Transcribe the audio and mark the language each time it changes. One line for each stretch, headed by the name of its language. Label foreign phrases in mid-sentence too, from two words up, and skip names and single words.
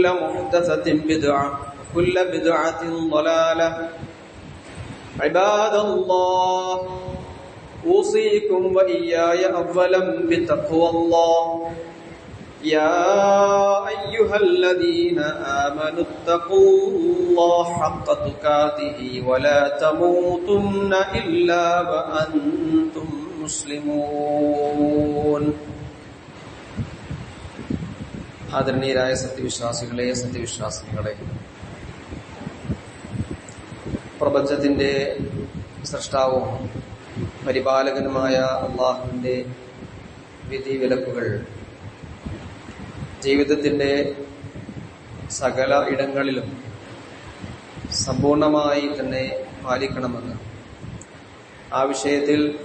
Arabic: محدثة بدعة وكل بدعة ضلالة عباد الله أوصيكم وإياي أولا بتقوى الله يا أيها الذين آمنوا اتقوا الله حق تقاته ولا تموتن إلا وأنتم مسلمون.
Malayalam: ആദരണീയരായ സത്യവിശ്വാസികളെ, പ്രപഞ്ചത്തിന്റെ സൃഷ്ടാവും പരിപാലകനുമായ അല്ലാഹുവിന്റെ വിധിവിലക്കുകൾ ജീവിതത്തിന്റെ സകല ഇടങ്ങളിലും സമ്പൂർണമായി തന്നെ പാലിക്കണമെന്ന്, ആ വിഷയത്തിൽ